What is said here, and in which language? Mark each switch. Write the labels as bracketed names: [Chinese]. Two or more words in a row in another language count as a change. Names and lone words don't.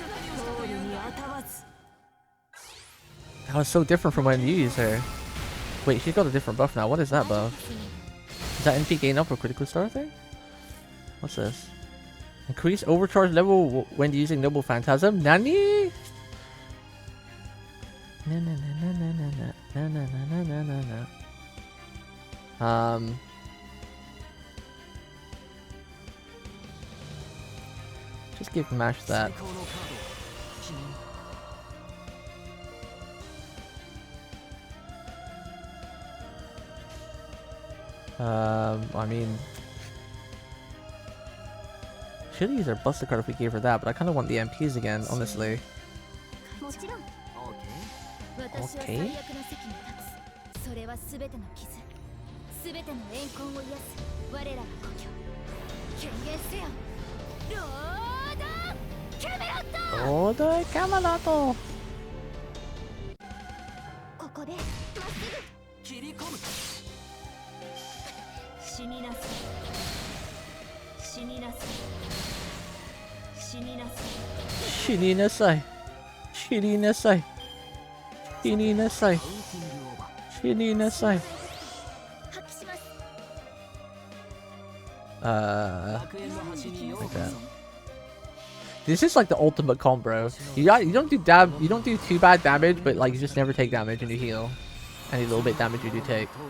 [English] That was so different from when you used her. Wait, she's got a different buff now. What is that buff? Is that NP gain up or critical star thing? What's this? Increase overcharge level when using Noble Phantasm? [Japanese] Nani? Na na na na na na na na na na na. [English] Just give Mash that. I mean, should use our Buster card if we gave her that, but I kind of want the MPs again, honestly. Okay. Order Camelot. [Japanese] Shininasai. Shininasai. Shininasai. Shininasai. [English] Like that. This is like the ultimate combo. You don't do too bad damage, but like you just never take damage and you heal. Any little bit damage you do take.